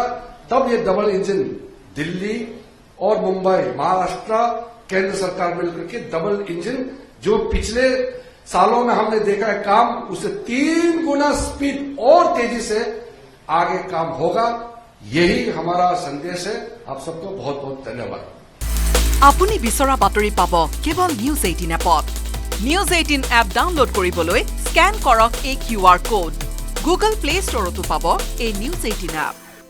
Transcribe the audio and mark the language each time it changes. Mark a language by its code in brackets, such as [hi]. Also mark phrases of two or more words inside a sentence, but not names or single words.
[hi] तब ये [en] double engine [hi] दिल्ली और मुंबई, महाराष्ट्र, केंद्र सरकार मिलकर के [en] double engine, [hi] जो पिछले सालों में हमने देखा है काम, उससे 3 गुना स्पीड और तेजी से आगे काम होगा। यही हमारा संदेश है। आप सबको बहुत बहुत धन्यवाद। [as] আপুনি বিচৰা বাতৰি পাব কেৱল নিউজ 18 এপত। নিউজ 18 এপ ডাউনলোড কৰিবলৈ স্ক্যান কৰক এই [en] QR code. [as] গুগল প্লে ষ্টৰতো পাব এই নিউজ 18 এপ।